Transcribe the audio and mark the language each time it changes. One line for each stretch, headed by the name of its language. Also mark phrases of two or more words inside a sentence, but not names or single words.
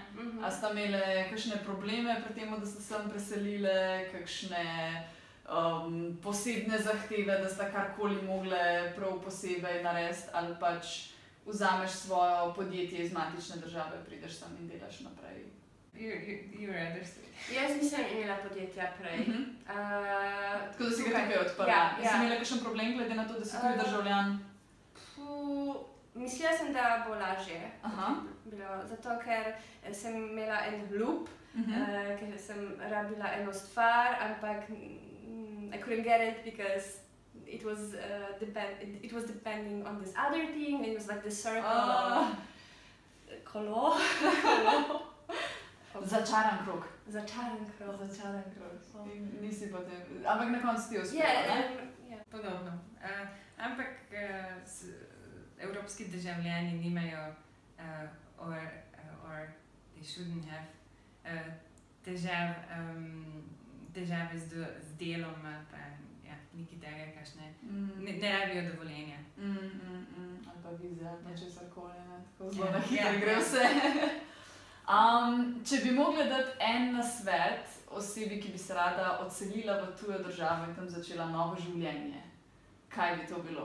Slovenian: A sta imele kakšne probleme pri tem, da sta sem preselile, kakšne posebne zahteve, da sta karkoli mogle prav posebej narediti ali pač vzameš svojo podjetje iz matične države, prideš sem in delaš naprej?
English: You rather say.
Slovenian: Jaz nisem imela podjetja prej. Tako da si ga tukaj odprla. Ja. Si imela kakšen problem glede na to, da si tuj državljan? Mislila sem, da bo lažje. Aha. Zato, ker sem imela en loop, ker sem rabila eno stvar, ampak
English: I couldn't get it because it was depending on this other thing, and it was like the circle of
Slovenian: kolo. Začaran krog. Začaran krog. Začaran krog. Nisi potem, ampak na koncu ti uspela, ne? Podobno. Ampak evropski državljani nimajo
English: or they shouldn't have
Slovenian: težave z delom, pa nekaj tega, kakšne, ne rabijo dovoljenja. Ali pa vize, ali pa česarkoli, ne? Tako zelo na hitro gre vse. Če bi mogla dati en nasvet osebi, ki bi se rada odselila v tujo državo in tam začela novo življenje, kaj bi to bilo?